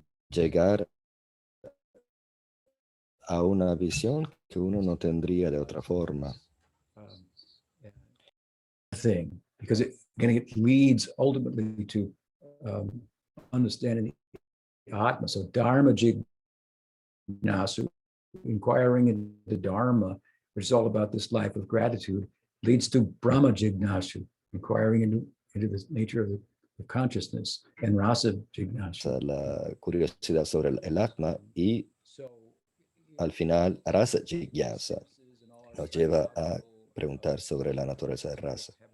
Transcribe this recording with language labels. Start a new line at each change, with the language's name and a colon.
Spanish: llegar a una visión que uno no tendría de otra forma.
English: Thing, because it leads ultimately to understanding the Atma. So Dharma Jignasu, inquiring into Dharma, which is all about this life of gratitude, leads to Brahma Jignasu, inquiring into the nature of the consciousness, and Rasa Jignasu.
Spanish: La curiosidad sobre el Atma y al final Rasa Jigyasa nos lleva a preguntar sobre la naturaleza de raza.